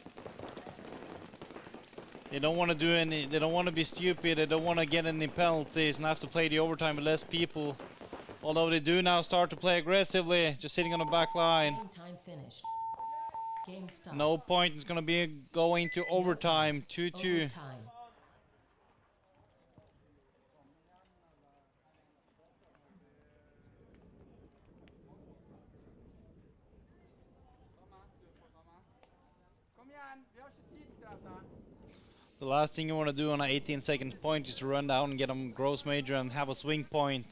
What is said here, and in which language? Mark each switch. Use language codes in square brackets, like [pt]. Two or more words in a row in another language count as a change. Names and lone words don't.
[en] They don't want to do any, they don't want to be stupid, they don't want to get any penalties and have to play the overtime with less people. Although they do now start to play aggressively, just sitting on the back line. Time finished. Game stopped. No point, it's gonna be going to overtime, 2-2. Overtime. [no] Kom igjen, vi har ikke tid til dette. [en] The last thing you want to do on an 18-second point is to run down and get a gross major and have a swing point.